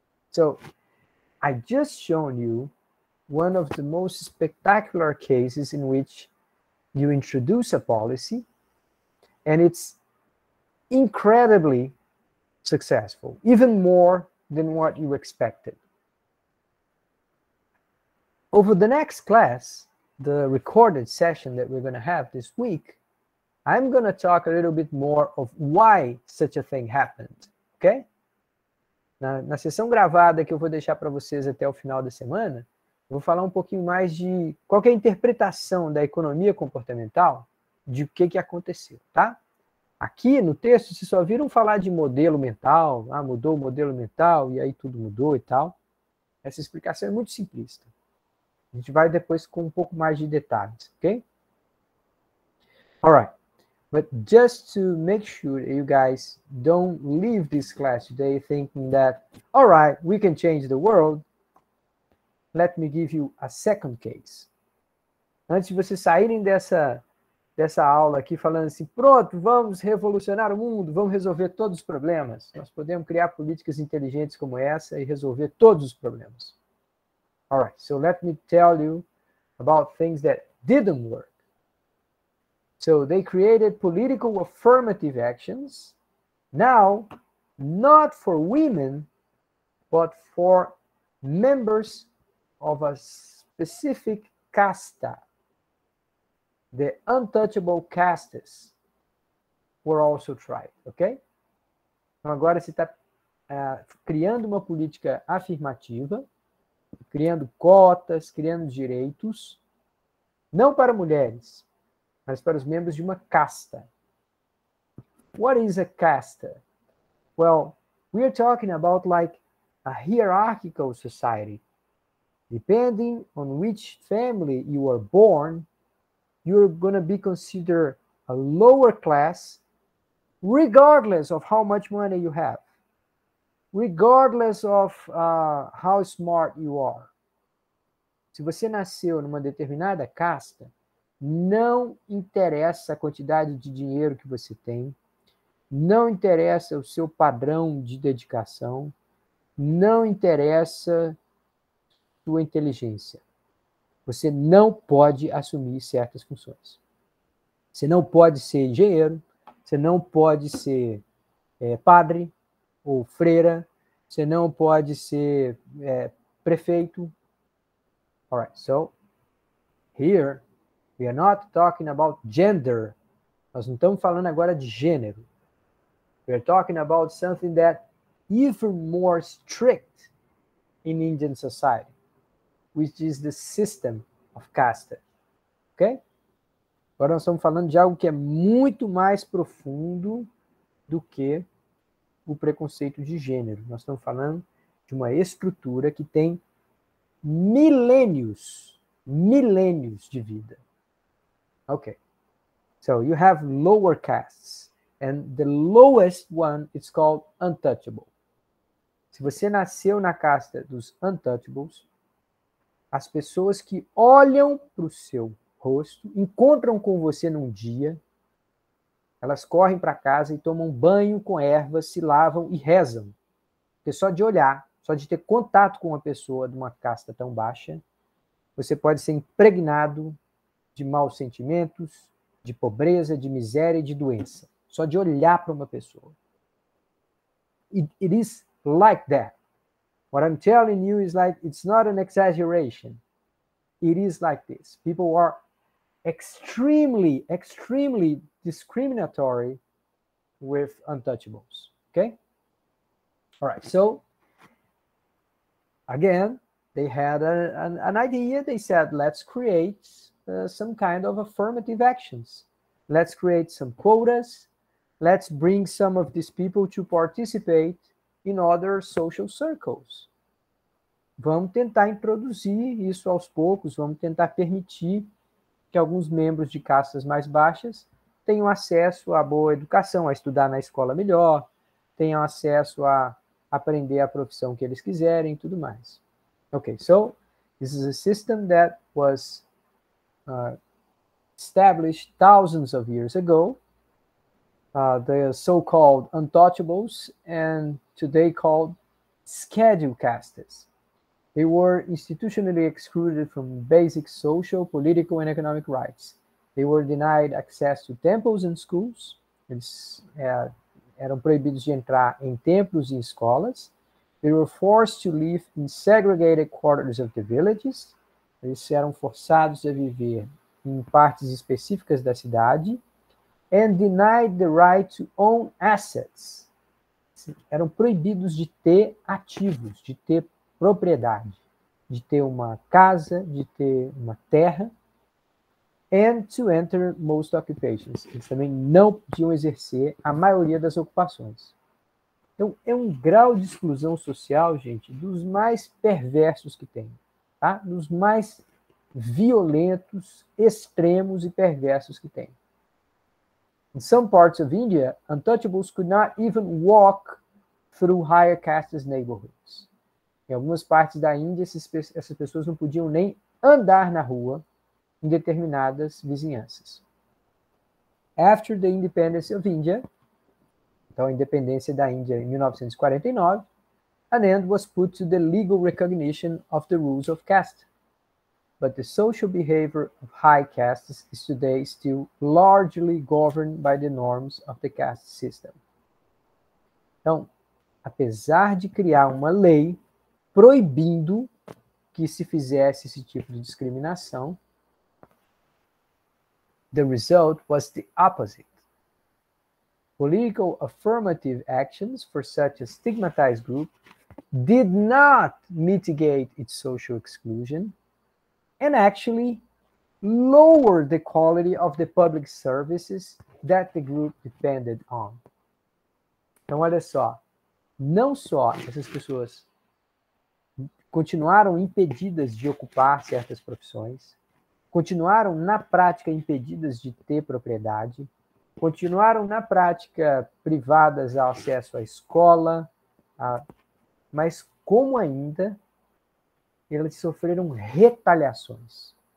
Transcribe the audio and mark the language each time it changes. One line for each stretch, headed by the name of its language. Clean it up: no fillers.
English: So I just shown you one of the most spectacular cases in which you introduce a policy and it's incredibly successful, even more than what you expected. Over the next class, the recorded session that we're going to have this week, I'm going to talk a little bit more of why such a thing happened, okay?
Portuguese: Na sessão gravada que eu vou deixar para vocês até o final da semana, eu vou falar um pouquinho mais de qual que é a interpretação da economia comportamental de o que aconteceu, tá? Aqui no texto, vocês só viram falar de modelo mental, mudou o modelo mental e aí tudo mudou e tal. Essa explicação é muito simplista. A gente vai depois com um pouco mais de detalhes, ok?
English: Alright, but just to make sure you guys don't leave this class today thinking that, alright, we can change the world, let me give you a second case.
Portuguese: Antes de vocês saírem dessa aula aqui falando assim, pronto, vamos revolucionar o mundo, vamos resolver todos os problemas. Nós podemos criar políticas inteligentes como essa e resolver todos os problemas.
English: All right, so let me tell you about things that didn't work. So they created political affirmative actions, now not for women, but for members of a specific casta, the untouchable castes. were also tried, ok?
Portuguese: Então, agora você está criando uma política afirmativa, criando cotas, criando direitos, não para mulheres, mas para os membros de uma casta.
English: What is a casta? Well, we are talking about like a hierarchical society. Depending on which family you are born, you're going to be considered a lower class, regardless of how much money you have, regardless of how smart you are.
Portuguese: Se você nasceu numa determinada casta, não interessa a quantidade de dinheiro que você tem, não interessa o seu padrão de dedicação, não interessa sua inteligência. Você não pode assumir certas funções. Você não pode ser engenheiro, você não pode ser padre ou freira, você não pode ser prefeito.
English: All right, so here we are not talking about gender.
Portuguese: Nós não estamos falando agora de gênero.
English: We are talking about something that even more strict in Indian society, which is the system of caste. Ok?
Portuguese: Agora nós estamos falando de algo que é muito mais profundo do que o preconceito de gênero. Nós estamos falando de uma estrutura que tem milênios de vida. Ok.
English: So you have lower castes. And the lowest one is called untouchable.
Portuguese: Se você nasceu na casta dos untouchables, as pessoas que olham para o seu rosto, encontram com você num dia, elas correm para casa e tomam banho com ervas, se lavam e rezam. Porque só de olhar, só de ter contato com uma pessoa de uma casta tão baixa, você pode ser impregnado de maus sentimentos, de pobreza, de miséria e de doença. Só de olhar para uma pessoa.
English: It is like that. What I'm telling you is like, it's not an exaggeration. It is like this. People are extremely discriminatory with untouchables. Okay? All right, so again, they had an idea. They said, let's create some kind of affirmative actions. Let's create some quotas. Let's bring some of these people to participate in other social circles.
Portuguese: Vamos tentar introduzir isso aos poucos, vamos tentar permitir que alguns membros de castas mais baixas tenham acesso à boa educação, a estudar na escola melhor, tenham acesso a aprender a profissão que eles quiserem e tudo mais.
English: Okay, so this is a system that was established thousands of years ago. The so-called untouchables, and today called scheduled castes. They were institutionally excluded from basic social, political, and economic rights. They were denied access to temples and schools.
Portuguese: Eles eram proibidos de entrar em templos e escolas.
English: They were forced to live in segregated quarters of the villages.
Portuguese: Eles eram forçados a viver em partes específicas da cidade.
English: And denied the right to own assets.
Portuguese: Eram proibidos de ter ativos, de ter propriedade, de ter uma casa, de ter uma terra.
English: And to enter most occupations.
Portuguese: Eles também não podiam exercer a maioria das ocupações. Então, é um grau de exclusão social, gente, dos mais perversos que tem, tá? Dos mais violentos, extremos e perversos que tem.
English: In some parts of India, untouchables could not even walk through higher castes neighborhoods.
Portuguese: Em algumas partes da Índia, essas pessoas não podiam nem andar na rua em determinadas vizinhanças.
English: After the independence of India,
Portuguese: então a independência da Índia em 1949,
English: an end was put to the legal recognition of the rules of caste. But the social behavior of high castes is today still largely governed by the norms of the caste system.
Portuguese: Então, apesar de criar uma lei proibindo que se fizesse esse tipo de discriminação,
English: the result was the opposite. political affirmative actions for such a stigmatized group did not mitigate its social exclusion and actually lowered the quality of the public services that the group depended on.
Portuguese: Então, olha só, não só essas pessoas continuaram impedidas de ocupar certas profissões, continuaram na prática impedidas de ter propriedade, continuaram na prática privadas ao acesso à escola, mas como ainda eles sofreram retaliações.